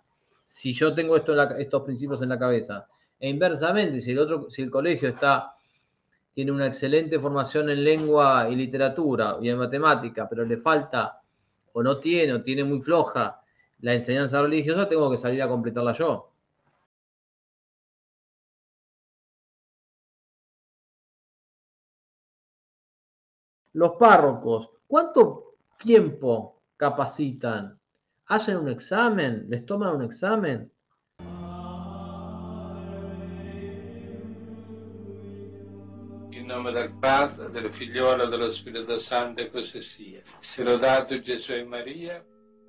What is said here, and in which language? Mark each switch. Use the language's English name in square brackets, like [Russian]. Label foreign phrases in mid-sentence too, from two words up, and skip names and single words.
[Spanish] Si yo tengo estos principios en la cabeza. E inversamente, si el colegio tiene una excelente formación en lengua y literatura y en matemática, pero le falta o tiene muy floja la enseñanza religiosa, tengo que salir a completarla yo. Los párrocos, ¿cuánto tiempo capacitan? ¿Hacen un examen? ¿Les toman un examen? [Italian] In nome del Padre, del Figliolo e dello Spirito Santo, e così sia. Sia lodato Gesù e Maria.